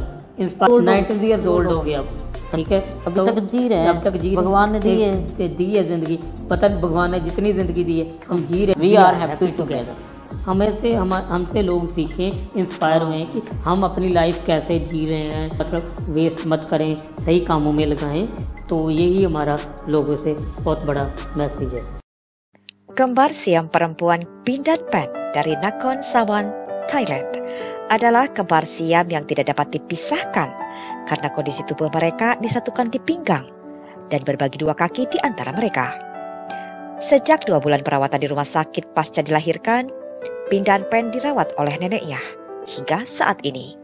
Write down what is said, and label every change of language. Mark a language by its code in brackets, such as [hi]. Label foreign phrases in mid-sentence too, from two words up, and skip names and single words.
[hi] 90 [en] years old [hi] हो गया, ठीक है, अभी तक जी रहे हैं, अब तक जी, भगवान ने दी है जिंदगी, पता नहीं भगवान ने जितनी जिंदगी दी है हम जी रहे, [en] we are happy together. [hi] हमसे लोग सीखें, इंस्पायर हुए कि हम अपनी लाइफ कैसे जी रहे हैं, मतलब वेस्ट मत करें, सही कामों में लगाएं। तो यही हमारा लोगों से बहुत बड़ा मैसेज है। [id] Kembar siam perempuan Pindan Pen dari Nakhon Sawan, Thailand adalah kembar siam yang tidak dapat dipisahkan karena kondisi tubuh mereka disatukan di pinggang dan berbagi dua kaki di antara mereka. Sejak 2 bulan perawatan di rumah sakit pasca dilahirkan, Pindan Pen dirawat oleh neneknya hingga saat ini.